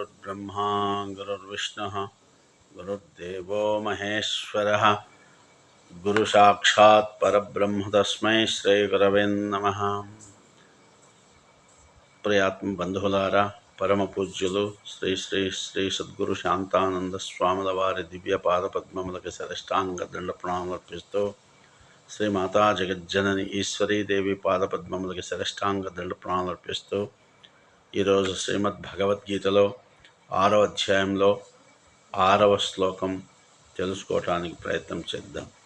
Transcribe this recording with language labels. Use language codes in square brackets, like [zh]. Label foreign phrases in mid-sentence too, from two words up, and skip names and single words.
[sa] गुरुर्ब्रह्मा गुरुर्विष्णुः गुरुर्देवो महेश्वरः गुरुसाक्षात् परब्रह्म तस्मै श्रीगुरवे नमः। [te] ప్రియాత్మ బంధువులారా, పరమ పూజ్యులు శ్రీ శ్రీ శ్రీ సద్గురు శాంతానంద స్వాముల వారి దివ్య పాద పద్మములకు శిరష్టాంగ దండ ప్రణామములు అర్పిస్తూ, శ్రీ మాతా జగజ్జనని ఈశ్వరీదేవి పాద పద్మములకు శిరష్టాంగ దండ ప్రణామములు అర్పిస్తూ, ఈరోజు శ్రీమద్ భగవద్గీతలో 6వ అధ్యాయంలో 6వ శ్లోకం తెలుసుకోవటానికి ప్రయత్నం చేద్దాం.